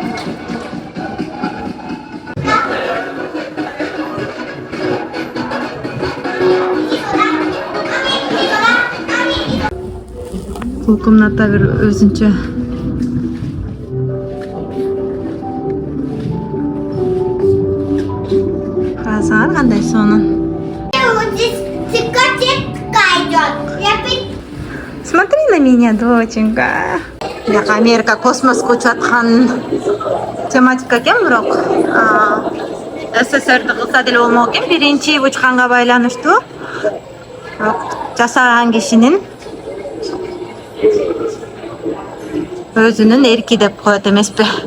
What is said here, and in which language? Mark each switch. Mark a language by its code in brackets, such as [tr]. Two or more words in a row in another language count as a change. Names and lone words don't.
[ky] Бул комната бир өзүнчө. Карасаңар кандай сонун. [ru] Смотри на меня, доченька. [ky] Бияк Америка космоско учуп аткан тематика экен, бирок СССРди кылса деле болмок экен. Биринчи учканга байланыштуу. Бирок жасаган кишинин өзүнүн эрки деп коет эмеспи?